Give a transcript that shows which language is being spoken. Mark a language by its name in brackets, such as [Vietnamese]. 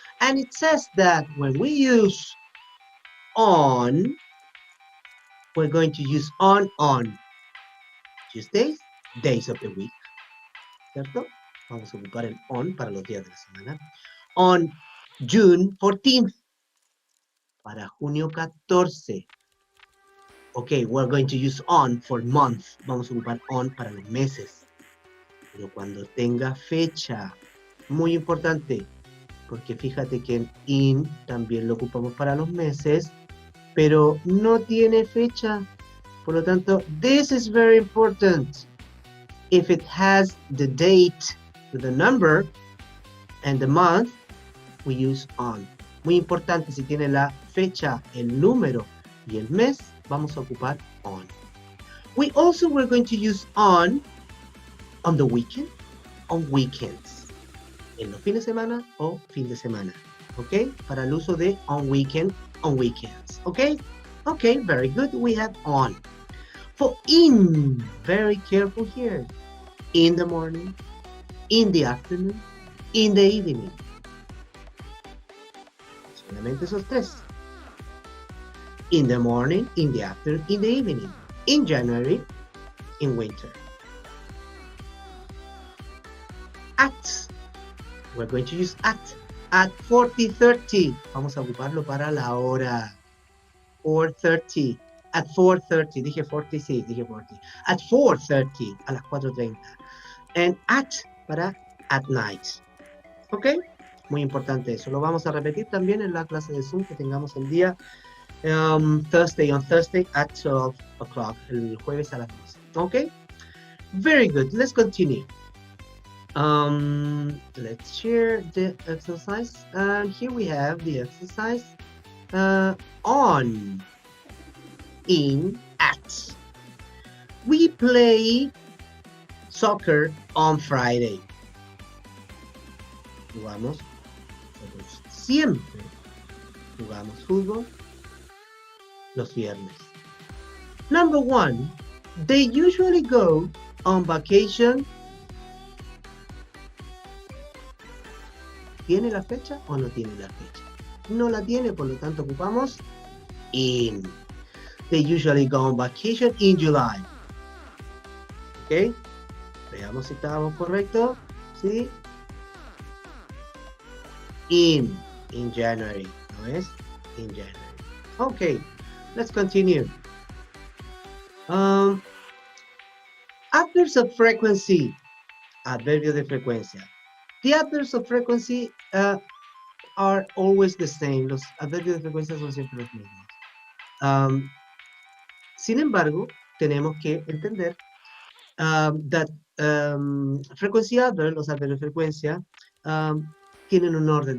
[English] And it says that when we use on, we're going to use on Tuesdays, days of the week. [Spanish] ¿Cierto? Vamos a ocupar el on para los días de la semana. [English] On June 14th. [Spanish] Para junio 14. [English] Okay, we're going to use on for month. [Spanish] Vamos a ocupar on para los meses. Pero cuando tenga fecha, muy importante, porque fíjate que en in también lo ocupamos para los meses, pero no tiene fecha. Por lo tanto, [English] this is very important. If it has the date with the number and the month, we use on. [Spanish] Muy importante, si tiene la fecha, el número y el mes, vamos a ocupar on. [English] We also were going to use on the weekend, on weekends. [Spanish] En los fines de semana o fin de semana. [English] ¿Ok? [Spanish] Para el uso de [English] on weekend, on weekends. ¿Ok? Ok, very good. We have on. For in, very careful here. In the morning, in the afternoon, in the evening. [Spanish] Solamente esos tres. [English] In the morning, in the afternoon, in the evening. In January, in winter. At. We're going to use at 40:30. [Spanish] Vamos a ocuparlo para la hora. 4:30. [English] At 4:30. [Spanish] Dije 40, sí, dije 40. [English] At 4:30. [Spanish] A las 4:30. And at para at night. ¿Ok? Muy importante eso. Lo vamos a repetir también en la clase de Zoom que tengamos el día [English] Thursday at 12 o'clock. [Spanish] El jueves a las 12. ¿Ok? [English] Very good. Let's continue. Let's share the exercise. And here we have the exercise on, in, at. We play soccer on Friday. [Spanish] Jugamos siempre. Jugamos fútbol los viernes. [English] Number 1, they usually go on vacation. [Spanish] ¿Tiene la fecha o no tiene la fecha? No la tiene, por lo tanto ocupamos in. [English] They usually go on vacation in July. ¿Ok? [Spanish] Veamos si estábamos correctos. ¿Sí? [English] In January. [Spanish] ¿No es? [English] In January. Ok. Let's continue. Adverbs of frequency. [Spanish] Adverbios de frecuencia. [English] The adverbs of frequency are always the same. [Spanish] Los adverbios de frecuencia son siempre los mismos. Sin embargo, tenemos que entender [English] that frequency adverbs, [Spanish] los adverbios de frecuencia, tienen un orden.